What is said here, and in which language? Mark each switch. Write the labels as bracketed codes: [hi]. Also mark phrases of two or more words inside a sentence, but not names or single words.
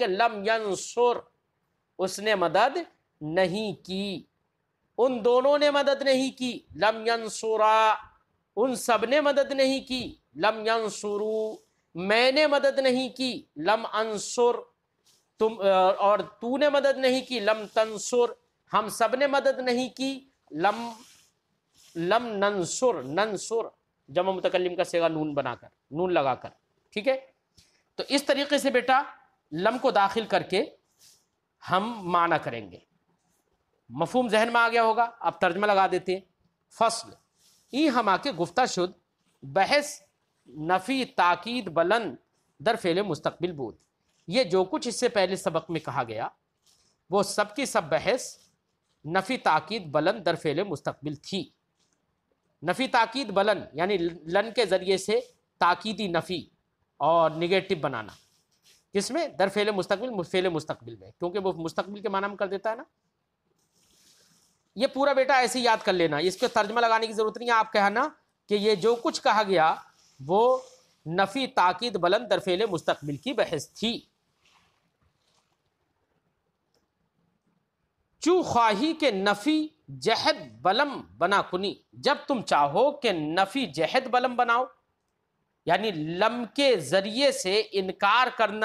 [ar] لم ینصر، [ur] اس نے مدد نہیں کی، ان دونوں نے مدد نہیں کی. [ar] لم ینصرا، [ur] ان سب نے مدد نہیں کی. [ar] لم ینصرو، [ur] میں نے مدد نہیں کی. [ar] لم انصر، [ur] تم اور تو نے مدد نہیں کی. [ar] لم تنصر، [ur] ہم سب نے مدد نہیں کی. [ar] لم ننصر، [ur] ننصر جمع متکلم کا صیغہ نون بنا کر، نون لگا کر. ٹھیک ہے. تو اس طریقے سے بیٹا لم کو داخل کر کے ہم معنی کریں گے. مفہوم ذہن میں آ گیا ہوگا. اب ترجمہ لگا دیتے ہیں. [fa] فصل ای ہما کے گفتہ شد بحث نفی تاکید بلند در فعل مستقبل بود. [ur] یہ جو کچھ اس سے پہلے سبق میں کہا گیا وہ سب کی سب [fa] بحث نفی تاکید بلند در فعل مستقبل [ur] تھی. نفی تاکید بلند یعنی لن کے ذریعے سے تاکیدی نفی اور نگیٹو بنانا. کس میں؟ [fa] در فعل مستقبل، [ur] فعل مستقبل میں، کیونکہ وہ مستقبل کے معنی میں کر دیتا ہے نا. یہ پورا بیٹا ایسے یاد کر لینا، اس کے ترجمہ لگانے کی ضرورت نہیں ہے. آپ کہنا کہ یہ جو کچھ کہا گیا وہ [fa] نفی تاکید بلند در فعل مستقبل [ur] کی بحث تھی. [fa] چو خواہی کے نفی جہد بلم بنا کنی، [ur] جب تم چاہو کہ نفی جہد بلم بناؤ، یعنی لم کے ذریعے سے انکار کرنا.